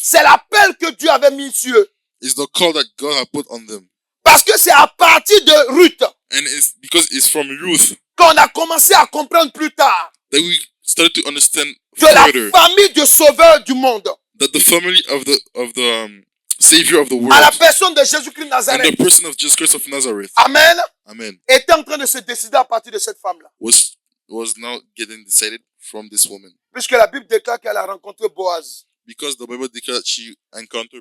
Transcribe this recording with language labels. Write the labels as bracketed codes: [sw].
[fr] C'est l'appel que Dieu avait mis sur eux. [en] is the call that God had put on them. [fr] Parce que c'est à partir de Ruth [en] And it's because it's from Ruth [fr] qu'on a commencé à comprendre plus tard [en] that we started to understand [fr] que la [en] further [fr] famille du sauveur du monde, [en] that the family of the Savior of the [fr] à la [en] world [fr] personne de Jésus-Christ de [en] and [fr] Nazareth, [en] the person of Jesus Christ of Nazareth, Amen, Amen, [fr] était en train de se décider à partir de cette femme-là. [en] was now getting decided from this woman. [fr] Puisque la Bible déclare qu'elle a rencontré Boaz, [en] Because the Bible declared she encountered